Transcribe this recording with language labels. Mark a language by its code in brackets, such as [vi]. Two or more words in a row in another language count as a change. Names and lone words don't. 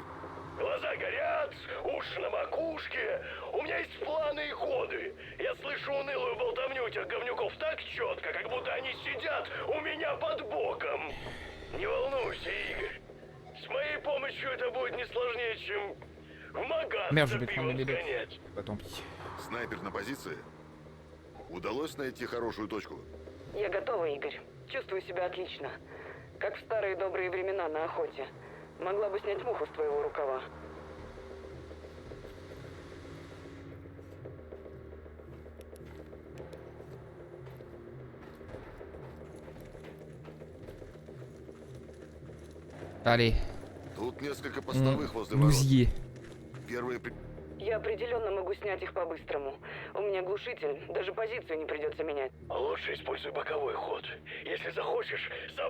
[ru] Глаза горят, уши на макушке. У меня есть планы и ходы. Я слышу унылую болтовню этих говнюков так четко, как будто они сидят у меня под боком. Не волнуйся, Игорь. С моей помощью это будет не сложнее, чем в магаз [fr] Merde, je [ru] за [fr] vais prendre [ru] пивом [fr] les bébés. [ru] сгонять. [fr] Bah tant pis. [ru] Снайпер на позиции? Удалось найти хорошую точку? Я готова, Игорь. Чувствую себя отлично. Как в старые добрые времена на охоте. Могла бы снять муху с твоего рукава. [fr] Allez, [ru] Тут несколько постовых возле [fr] nous [ru] ворот. [fr] y est. [ru] Первые Я определенно могу снять их по-быстрому. У меня глушитель, даже позицию не придется менять. Лучше используй боковой ход. Если захочешь, сам...